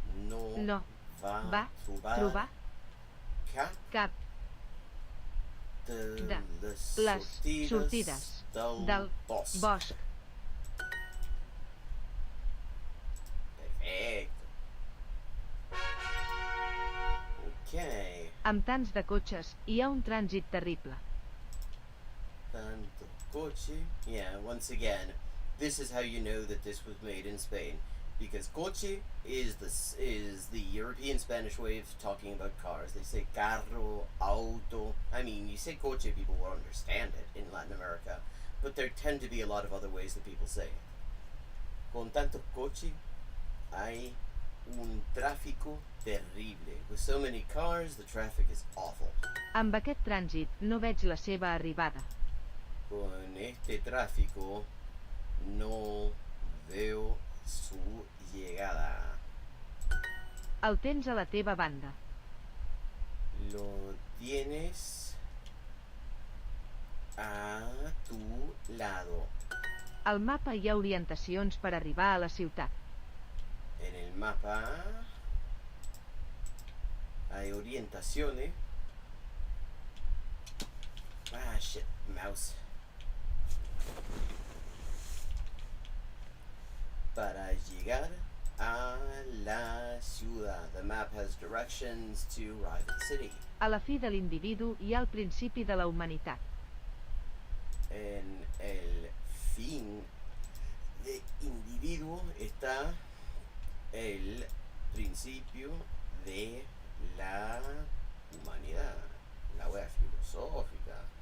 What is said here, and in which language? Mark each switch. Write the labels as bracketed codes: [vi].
[ca] no va trobar cap de les sortides del bosc. [es] Perfecto. [en] Okay. [ca] Amb tants de cotxes, hi ha un trànsit terrible. [es] Tanto coche. [en] Yeah, once again, this is how you know that this was made in Spain. Because coche is the European Spanish way of talking about cars. They say carro, auto. I mean, you say coche, people will understand it in Latin America. But there tend to be a lot of other ways that people say it. [es] Con tanto coche, hay un tráfico terrible. [en] With so many cars, the traffic is awful. [ca] Amb aquest trànsit no veig la seva arribada. [es] Con este tráfico no veo su llegada. [ca] El tens a la teva banda. [es] Lo tienes a tu lado. [ca] Al mapa hi ha orientacions per arribar a la ciutat. [es] En el mapa hay orientaciones. [en] Ah, shit, mouse. [es] Para llegar a la ciudad. [en] The map has directions to arrive at the city. [ca] A la fi de l'individu hi ha el principi de la humanitat. [es] En el fin de individuo está el principio de la humanidad, la wea filosófica.